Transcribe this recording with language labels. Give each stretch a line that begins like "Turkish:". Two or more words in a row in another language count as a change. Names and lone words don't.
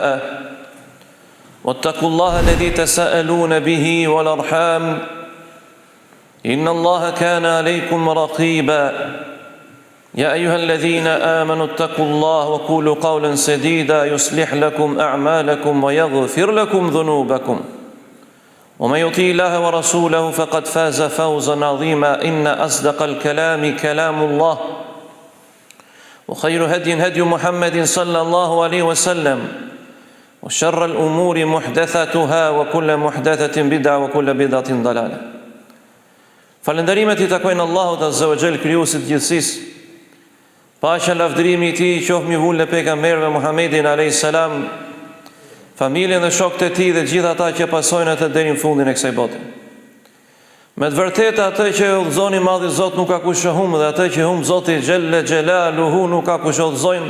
Arabic: واتقوا الله الذي تساءلون به والأرحام إن الله كان عليكم رقيبا يا أيها الذين آمنوا اتقوا الله وقولوا قولا سديدا يصلح لكم أعمالكم ويغفر لكم ذنوبكم ومن يطيع الله ورسوله فقد فاز فوزا عظيما إن أصدق الكلام كلام الله وخير هدي محمد صلى الله عليه وسلم وشر الأمور محدثاتها وكل محدثة بدعة وكل بدعة ضلالة.
Albanian: Falënderimet I takojnë Allahut
Arabic: عز وجل,
Albanian: krijuesit të gjithësisë. Paqja lavdërimi I Tij qoftë mbi vullën e pejgamberëve Muhammedin
Arabic: عليه السلام,
Albanian: familjen dhe shokët e tij dhe gjithë ata që pasojnë atë deri në fundin e kësaj bote. Me të vërtetë atë që udhëzoni Madhi Zot nuk ka kush të humbë dhe atë që humb Zoti
Arabic: جل جلاله
Albanian: nuk ka kush të udhëzojnë.